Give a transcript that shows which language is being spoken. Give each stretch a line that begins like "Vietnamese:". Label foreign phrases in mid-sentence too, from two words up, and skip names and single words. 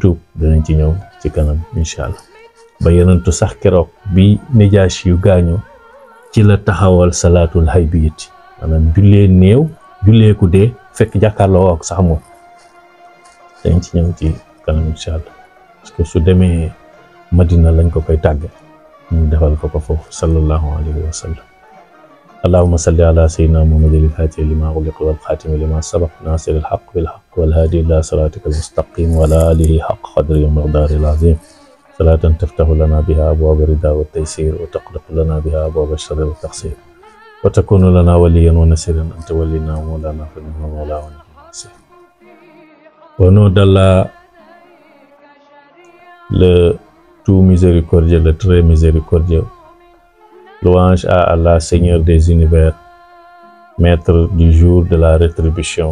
Wolof: tuub dinañ ci ñëw ci kanam
Arabic: إن شاء الله
Wolof: ba yonentu sax keroog bi Najaashi yu gaañoo ci la taxawal salaatul haybiyati maanaam jullee néew jullee ku dee fekk jàkkaarloo ak sax moom dañ ci ñëw ci kanam
Arabic: إن شاء الله
French: parce que
Wolof: su demee Madina lañ ko koy tàgge ñu defal ko
Arabic: foofu صلى الله عليه وسلم اللهم صل على سيدنا محمد الفاتح لما أغلق والخاتم لما سبق ناصر الحق بالحق والهادي إلى صراطك المستقيم وعلى آله حق قدره ومقداره العظيم صلاة تفتح لنا بها أبواب الرضا والتيسير وتغلق لنا بها أبواب الشر والتعسير وتكون لنا وليا ونصيرا أنت ولينا ومولانا فنعم المولى ونعم النصير.
French: Au nom d'Allah le tout miséricordieux, le très miséricordieux, louange à Allah, Seigneur des univers, Maître du jour de la rétribution.